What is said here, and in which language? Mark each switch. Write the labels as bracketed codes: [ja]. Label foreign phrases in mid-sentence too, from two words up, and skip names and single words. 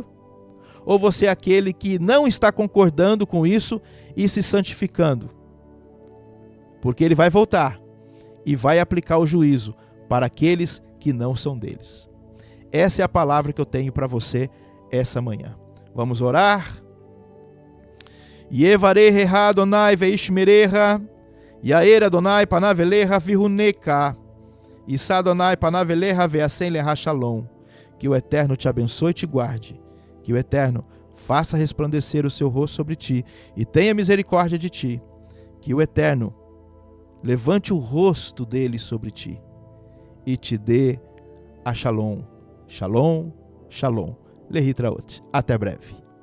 [pt] Ou você é aquele que não está concordando com isso e se santificando? Porque ele vai voltar e vai aplicar o juízo para aqueles que não são deles. Essa é a palavra que eu tenho para você essa manhã. Vamos orar? [he] יברכך אדוני וישמרך, יאר אדוני פניו אליך ויחנך, ישא אדוני פניו אליך וישם לך שלום. [pt] Que o Eterno te abençoe e te guarde. Que o Eterno faça resplandecer o seu rosto sobre ti e tenha misericórdia de ti. Que o Eterno levante o rosto dele sobre ti e te dê a shalom. [he] שלום, שלום. להתראות. [pt] Até breve.